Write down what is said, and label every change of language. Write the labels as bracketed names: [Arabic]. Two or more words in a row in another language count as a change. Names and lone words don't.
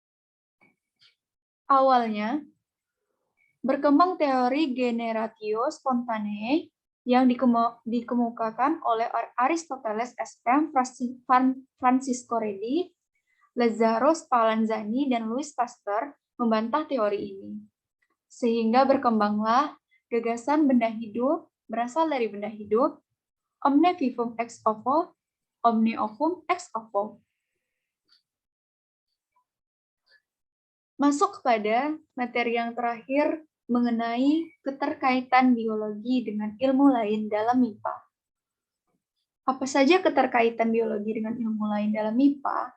[Indonesian] Awalnya, berkembang teori [Latin] generatio spontanea [Indonesian] yang dikemukakan oleh Aristoteles SM, Francisco Redi, Lazzaro Spallanzani, dan Louis Pasteur membantah teori ini. Sehingga berkembanglah gagasan benda hidup berasal dari benda hidup, [Latin] omne vivum ex ovo, omne ovum ex ovo. [Indonesian] Masuk kepada materi yang terakhir mengenai keterkaitan biologi dengan ilmu lain dalam MIPA. Apa saja keterkaitan biologi dengan ilmu lain dalam MIPA?